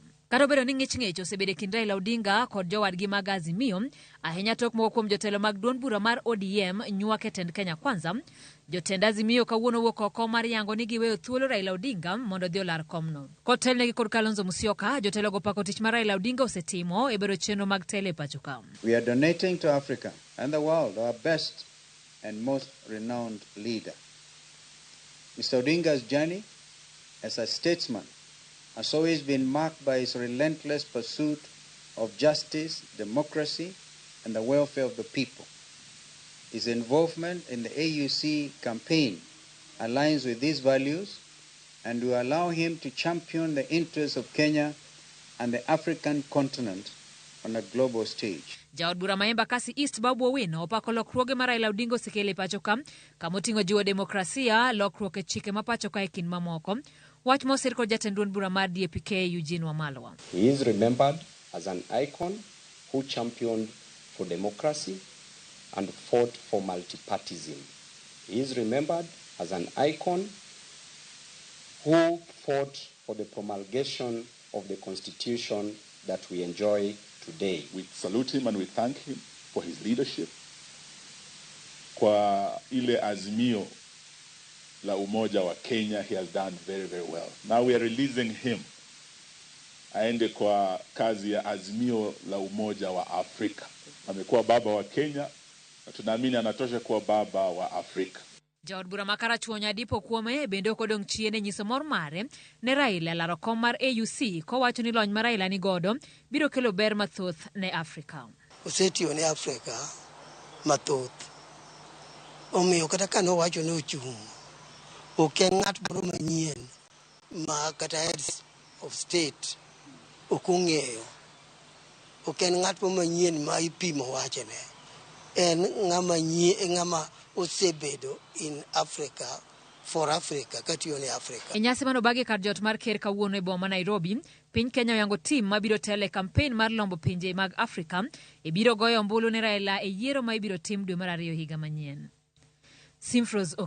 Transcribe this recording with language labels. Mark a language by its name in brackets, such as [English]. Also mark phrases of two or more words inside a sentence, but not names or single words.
[Luo (Kenya and Tanzania)] Kata obedo ni ng'ich osebedo kind Raila Odinga kod jowadgi mag Azimio, ahinya tok moko kuom jotelo mag duond bura mar ODM nyuak e tend Kenya Kwanza, jotend Azimio kawuono wuok oko mar yango ni giweyo thuolo Raila Odinga mondo odhi olar komno. Kotelnegi kod Kalonzo Musyoka, jotelo go pako tich mar Raila Odinga osetimo e bero chenro mag tele pachoka. [English] We are donating to Africa and the world our best and most renowned leader. Mr. Odinga's journey as a statesman has always been marked by his relentless pursuit of justice, democracy, and the welfare of the people. His involvement in the AUC campaign aligns with these values and will allow him to champion the interests of Kenya and the African continent on a global stage. [Luo (Kenya and Tanzania)] Jaod bura ma Embakasi East Babu Owino opako lokruoge mar Raila Odinga osekelo e pachoka kamoting'o jiwo demokrasia, lokruok e chike ma pachoka e kind mamoko. Wach mosir kod jatend duond bura mar DAP-K Eugene Wamalwa. [English] He is remembered as an icon who championed for democracy and fought for multipartyism. He is remembered as an icon who fought for the promulgation of the constitution that we enjoy today. We salute him and we thank him for his leadership. [Swahili] Kwa ile azimio la umoja wa Kenya, [English] he has done very, very well. Now we are releasing him [Swahili] aende kwa kazi ya azimio la umoja wa Afrika. Amekuwa baba wa Kenya na tunaamini anatosha kuwa baba wa Afrika. [Luo (Kenya and Tanzania)] Jaod bura ma Karachuonyo Dipo Kuome bende kodong' chien e nyiso mor mare ne Raila laro kom mar AUC kowacho ni lony ma Raila ni godo biro kelo ber mathoth ne Afrika. Osetiyo ne Afrika mathoth. Omiyo kata kano wacho ni ochung'. Ok en ng'at moro manyien ma kata [English] heads of state [Luo (Kenya and Tanzania)] ok ong'eyo. Ok en ng'at moro manyien ma ipimo wachene. En ng'ama osebedo [English] in Africa for Africa [Luo (Kenya and Tanzania)] katiyo ne Africa. E nyasi mano bagi kar jot mar ker kawuono e boma Nairobi, piny Kenya oyango tim mabiro tele kampen mar lombo pinje mag Afrika ibiro goyo ombulu ne Raila e yiero ma ibiro tim dwe mar 2 higa manyien.